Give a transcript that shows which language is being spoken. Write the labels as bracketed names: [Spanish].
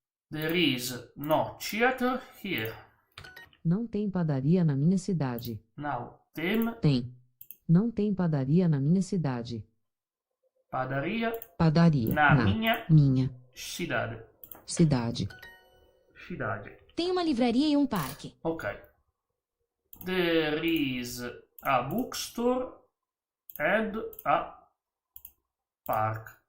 [English] There is no theater here. [Portuguese] Não tem padaria na minha cidade. [English] Now. [Portuguese] Tem Tem. Não tem padaria na minha cidade. padaria Padaria na na minha minha cidade. cidade. Cidade. Tem uma livraria e um parque. Ok. [English] There is a bookstore and a park.